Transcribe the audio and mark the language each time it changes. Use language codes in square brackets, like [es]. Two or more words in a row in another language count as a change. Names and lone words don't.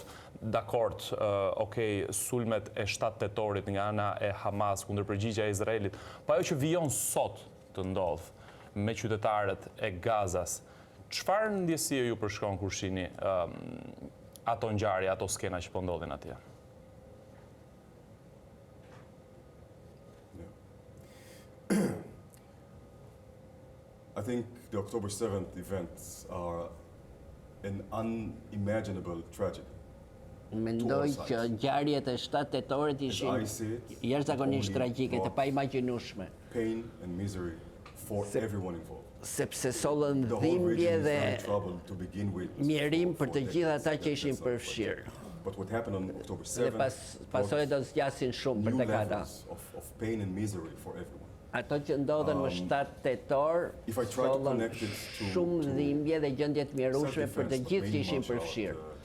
[sq] Dakord, okay, sulmet e 7 tetorit nga ana e Hamas kundër përgjigjja e Izraelit, po ajo që vijon sot të ndodh me qytetarët e Gazas, çfarë ndjesie ju përshkon kur shihni ato ngjarje, ato skena që po ndodhin atje? [en] I think the October 7th events are an unimaginable tragedy. [sq] Mendoj që ngjarjet e 7 tetorit ishin jashtëzakonisht tragjike, të paimagjinueshme. [en] Pain and misery for everyone involved. [sq] Sepse sollën dhimbje dhe mjerim për të gjithë ata që ishin përfshirë. Dhe pasojat do të zgjasin shumë për tek ata. Ato që ndodhen më 7 tetor sollën shumë dhimbje dhe gjendje të mjerueshme për të gjithë që ishin përfshirë.